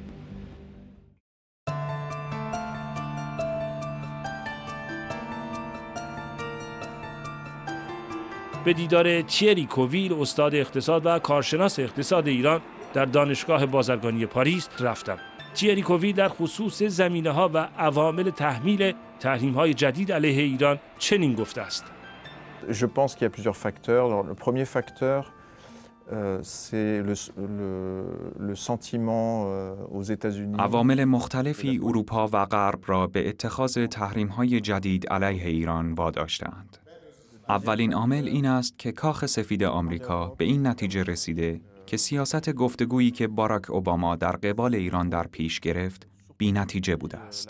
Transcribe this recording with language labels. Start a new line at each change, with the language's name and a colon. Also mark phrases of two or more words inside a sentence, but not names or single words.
Persian: به دیدار تیری کوویل، استاد اقتصاد و کارشناس اقتصاد ایران در دانشگاه بازرگانی پاریس رفتم. تیری کوویل در خصوص زمینه‌ها و عوامل تحمیل تحریم‌های جدید علیه ایران چنین گفته است.
French: Je pense qu'il y a plusieurs facteurs. Alors, le premier facteur, c'est le sentiment aux États-Unis.
Persian: عوامل مختلفی اروپا و غرب را به اتخاذ تحریم‌های جدید علیه ایران واداشته‌اند. اولین عامل این است که کاخ سفید آمریکا به این نتیجه رسیده که سیاست گفتگویی که باراک اوباما در قبال ایران در پیش گرفت بی نتیجه بوده است.